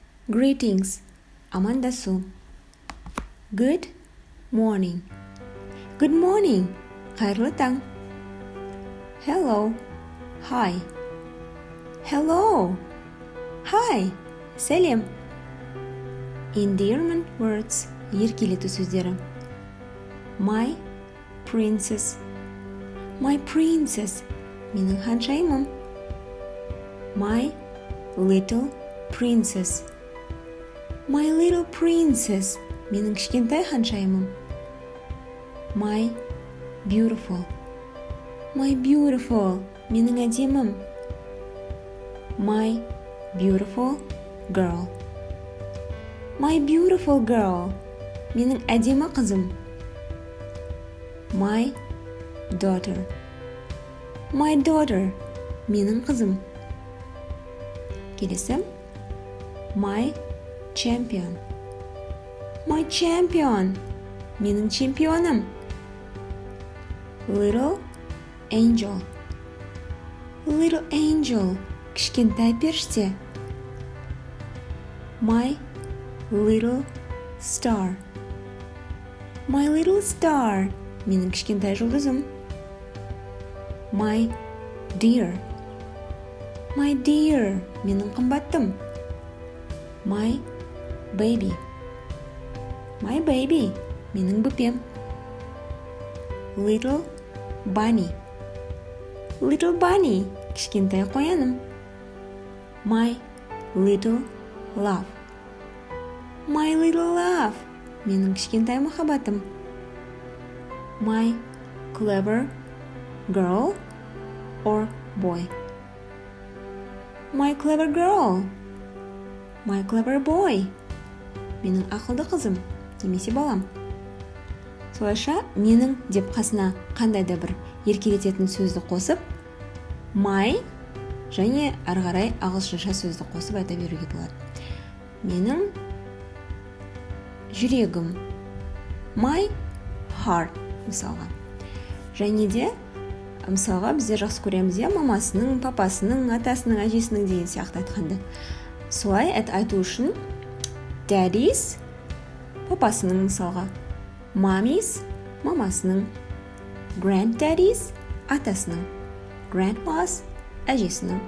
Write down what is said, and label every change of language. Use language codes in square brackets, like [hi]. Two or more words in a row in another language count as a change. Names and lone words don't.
[en] Greetings, амандасу. Good morning. Good morning, [kk] қайырлы таң. [en] Hello, hi. Hello, hi, сәлем. Endearment words, [kk] еркелету сөздері. [en] My princess. My princess, [kk] менің ханшайымым. [en] My little princess. My little princess, [kk] менің кішкентай ханшайымым. [en] My beautiful. My beautiful, [kk] менің әдемім. [en] My beautiful girl. My beautiful girl, [kk] менің әдемі қызым. [en] My daughter. My daughter, [kk] менің қызым. Келесі. [en] My champion. My champion, [kk] менің чемпионым. [en] Little angel. Little angel, [kk] кішкентай періште. [en] My little star. My little star, [kk] менің кішкентай жұлдызым. [en] My dear. My dear, [kk] менің қымбаттым. [en] My baby. My baby, [kk] менің бүпем. [en] Little bunny. Little bunny, [kk] кішкентай қояным. [en] My little love. My little love, [kk] менің кішкентай махаббатым. [en] My clever girl or boy. My clever girl. My clever boy, [kk] менің ақылды қызым немесе балам. Солайша менің деп қасына қандай да бір еркелететін сөзді қосып, my және ары қарай ағылшынша сөзді қосып айта беруге болады. Менің жүрегім. [en] My heart, [kk] мысалға. Және де мысалға біздер жақсы көреміз, мамасының, папасының, атасының, әжесінің деген сияқты айтқанды. Солай айту үшін daddy's папасының мысалға, mommy's мамасының, granddaddy's атасының, grandma's әжесінің.